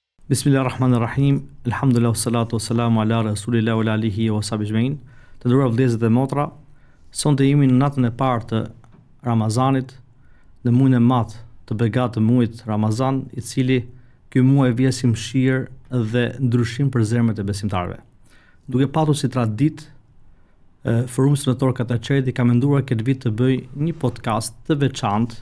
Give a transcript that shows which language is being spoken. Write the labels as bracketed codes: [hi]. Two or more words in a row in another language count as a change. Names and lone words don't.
[ar] بسم الله الرحمن الرحيم. الحمد لله والصلاة والسلام على رسول الله وآله وصحبه أجمعين. [sq] Të nderuar vëllezër dhe motra, sonte jemi në natën e parë të Ramazanit, në muajin e madh të begatë të muajit Ramazan, i cili ky muaj vjen si mëshirë dhe ndryshim për zemrat e besimtarëve. Duke patur si traditë, Forumi Studentor Kataçeri ka menduar këtë vit të bëj një podcast të veçantë,